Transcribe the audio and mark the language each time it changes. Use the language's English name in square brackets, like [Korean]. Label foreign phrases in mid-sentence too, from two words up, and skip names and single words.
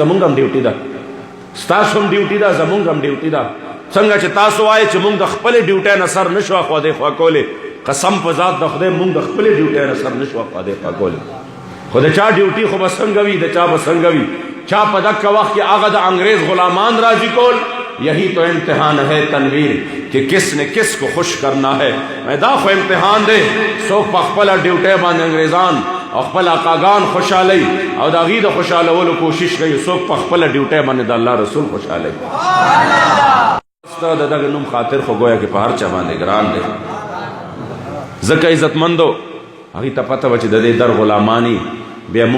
[Pashto] زمونږ هم ډیوټي ده ستاسو هم ډیوټي ده زمونږ هم ډیوټي ده څنګه چې تاسو وایئ چې مونږ د خپلې ډیوټۍ نه سر نه شو اخوا دېخوا کولی قسم په ذات د خدای مونږ د خپلې ډیوټۍ نه سر نه شو اخوا دېخوا کولی خو د چا ډیوټي خو به څنګه وي د چا به څنګه وي چا په دکه وخت کې هغه د انګریز غلامان راضي کول [Urdu] یہی تو امتحان ہے تنویر کہ کس نے کس کو خوش کرنا ہے [Pashto] دا خو امتحان دے څوک په خپله ډیوټۍ باندې انګریزان او خپل آقاګان خوشحالی او د هغې د خوشحالولو کوشش کوي څوک په خپله ډیوټۍ باندې د الله رسول خوشحالی ستا د دغه نوم خاطر خو گویا کې په هر چا باندې ګران دی ځکه عزتمندو هغې ته پته وه چې د دې در غلامانی بیا موږ